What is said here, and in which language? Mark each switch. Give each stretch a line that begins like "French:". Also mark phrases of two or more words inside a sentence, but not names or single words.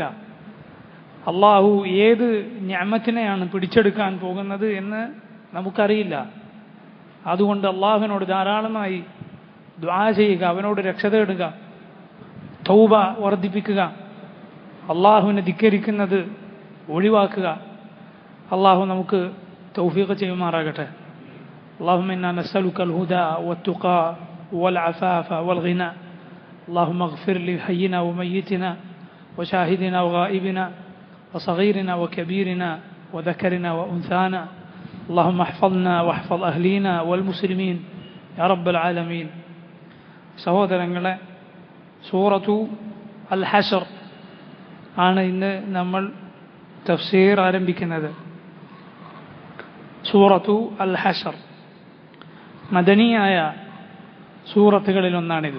Malayalam: അള്ളാഹു ഏത് നിഅമത്തിനെയാണ് പിടിച്ചെടുക്കാൻ പോകുന്നത് എന്ന് നമുക്കറിയില്ല. അതുകൊണ്ട് അള്ളാഹുവിനോട് ധാരാളമായി ദുആ ചെയ്യുക, അവനോട് രക്ഷ തേടുക, തൗബ വർദ്ധിപ്പിക്കുക, അള്ളാഹുവിനെ ധിക്കരിക്കുന്നത് ഒഴിവാക്കുക. അള്ളാഹു നമുക്ക് തൗഫീഖ് ചെയ്യുമാറാകട്ടെ.
Arabic: اللهم إنا نسألك الهدى والتقى والعفاف والغنى. اللهم اغفر لحينا وميتنا وشاهدنا وغائبنا وصغيرنا وكبيرنا وذكرنا وأنثانا. اللهم احفظنا واحفظ أهلينا والمسلمين يا رب العالمين.
Malayalam: സഹോദരങ്ങളെ, സൂറത്തു അൽ ഹശർ ആണ് ഇന്ന് നമ്മൾ തഫ്സീർ ആരംഭിക്കുന്നത്. സൂറത്തു അൽ ഹശർ മദനിയായ സൂറത്തുകളിൽ ഒന്നാണിത്.